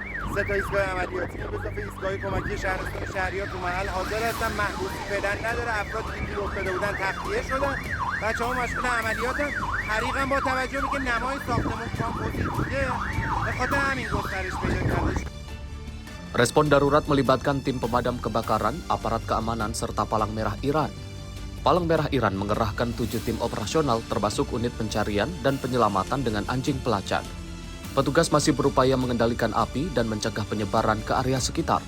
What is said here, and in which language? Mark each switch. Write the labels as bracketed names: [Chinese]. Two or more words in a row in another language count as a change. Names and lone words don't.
[Persian] سه تا ایستگاه عملیاتی به اضافه ایستگاه کمکی شهرستان شهریار تو محل حاضر هستن. محبوسی فعلا نداره. افرادی که گیر افتاده بودن تخلیه شدن. بچه‌ها مشغول عملیاتن. حریق هم با توجه به اینکه نمای ساختمان کامپوزیت بوده به خاطر همین گسترش پیدا کرده. [Indonesian] Respon darurat melibatkan tim pemadam kebakaran, aparat keamanan, serta Palang Merah Iran. Palang Merah Iran mengerahkan 7 tim operasional termasuk unit pencarian dan penyelamatan dengan anjing pelacak. Petugas masih berupaya mengendalikan api dan mencegah penyebaran ke area sekitar.